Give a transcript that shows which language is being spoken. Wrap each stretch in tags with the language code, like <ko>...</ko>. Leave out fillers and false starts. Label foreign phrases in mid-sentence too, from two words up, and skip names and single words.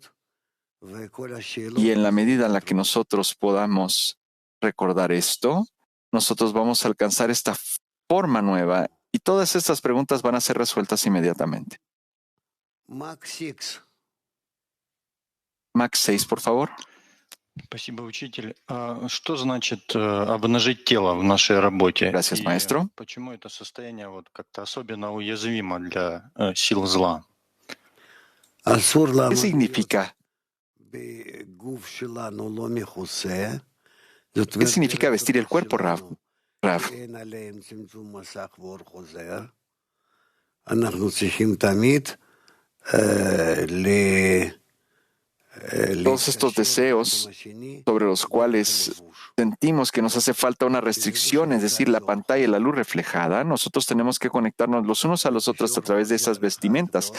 <es>Y en la medida en la que nosotros podamos recordar esto, nosotros vamos a alcanzar esta forma nueva y todas estas preguntas van a ser resueltas inmediatamente. Max 6, por favor.</es> <ru>Спасибо, учитель. Что значит обнажить тело в нашей работе?</ru> <es>Gracias, maestro.</es> <ru>Почему это состояние как-то особенно уязвимо для сил зла?</ru> <es>¿Qué significa? ¿Qué significa vestir el cuerpo, Rav? Todos estos deseos sobre los cuales sentimos que nos hace falta una restricción, es decir, la pantalla y la luz reflejada, nosotros tenemos que conectarnos los unos a los otros a través de esas vestimentas.</es>